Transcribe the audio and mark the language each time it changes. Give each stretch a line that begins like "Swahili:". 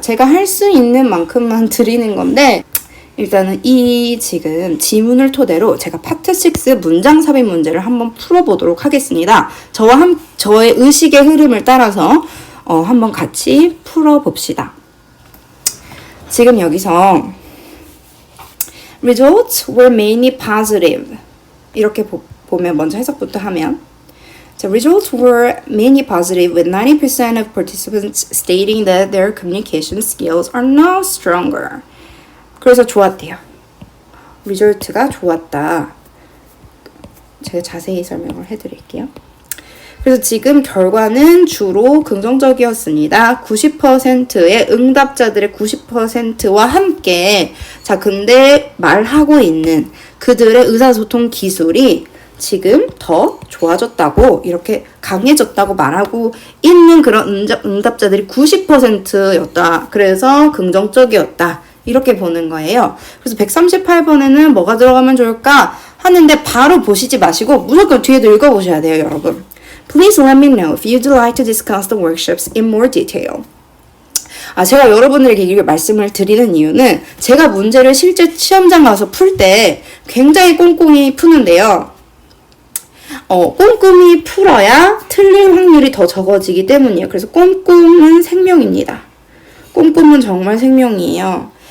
Korean: 제가 할 수 있는 만큼만 드리는 건데, 일단은 이 지금 지문을 토대로 제가 파트 6 문장 삽입 문제를 한번 풀어보도록 하겠습니다. 저의 의식의 흐름을 따라서 한번 같이 풀어봅시다. 지금 여기서
English: results were mainly positive,
Korean: 이렇게 보면 먼저 해석부터 하면,
English: The results were mainly positive, with 90% of participants stating that their communication skills are now stronger.
Korean: 그래서 좋았대요. 리졸트가 좋았다. 제가 자세히 설명을 해드릴게요. 그래서 지금 결과는 주로 긍정적이었습니다. 90%의 응답자들의 90%와 함께, 자, 근데 말하고 있는 그들의 의사소통 기술이 지금 더 좋아졌다고, 이렇게 강해졌다고 말하고 있는 그런 응답자들이 90%였다. 그래서 긍정적이었다. 이렇게 보는 거예요. 그래서 138번에는 뭐가 들어가면 좋을까 하는데 바로 보시지 마시고 무조건 뒤에도 읽어보셔야 돼요, 여러분.
English: Please let me know if you'd like to discuss the workshops in more detail.
Korean: 제가 여러분들에게 이렇게 말씀을 드리는 이유는, 제가 문제를 실제 시험장 가서 풀 때 굉장히 꼼꼼히 푸는데요. 꼼꼼히 풀어야 틀릴 확률이 더 적어지기 때문이에요. 그래서 꼼꼼은 생명입니다. 꼼꼼은 정말 생명이에요.